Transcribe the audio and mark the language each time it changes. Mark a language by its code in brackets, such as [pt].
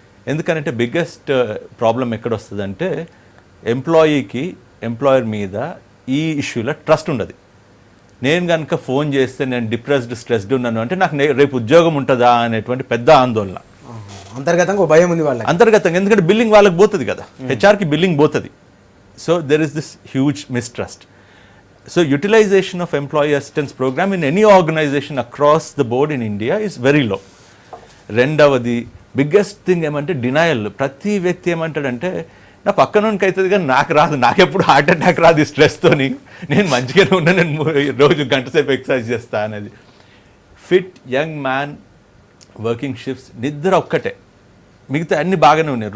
[te] ఎందుకంటే biggest problem ఎక్కడ వస్తుందంటే ఎంప్లాయీకి ఎంప్లాయర్ మీద ఈ ఇష్యూలో ట్రస్ట్ ఉండదు. నేను కనుక ఫోన్ చేస్తే నేను డిప్రెస్డ్ స్ట్రెస్డ్ ఉన్నాను అంటే నాకు రేపు ఉద్యోగం ఉంటుందా అనేటువంటి పెద్ద ఆందోళన. అంతర్గతంగా భయం ఉంది వాళ్ళకి. అంతర్గతంగా, ఎందుకంటే బిల్లింగ్ వాళ్ళకి పోతుంది కదా, హెచ్ఆర్కి బిల్లింగ్ పోతుంది. [en] So there is this huge mistrust. So utilization of employee assistance program in any organization across the board in India is very low. [te] రెండవది బిగ్గెస్ట్ థింగ్ ఏమంటే డినయల్. ప్రతి వ్యక్తి ఏమంటాడంటే నా పక్కనోనికి అవుతుంది కానీ నాకు రాదు, నాకెప్పుడు హార్ట్ అటాక్ రాదు ఈ స్ట్రెస్తోని, నేను మంచిగానే ఉన్నా, నేను రోజు గంట సేపు ఎక్సర్సైజ్ చేస్తా అనేది. [en] fit young man, working shifts, [te] నిద్ర ఒక్కటే, మిగతా అన్ని బాగానే ఉన్నాయి.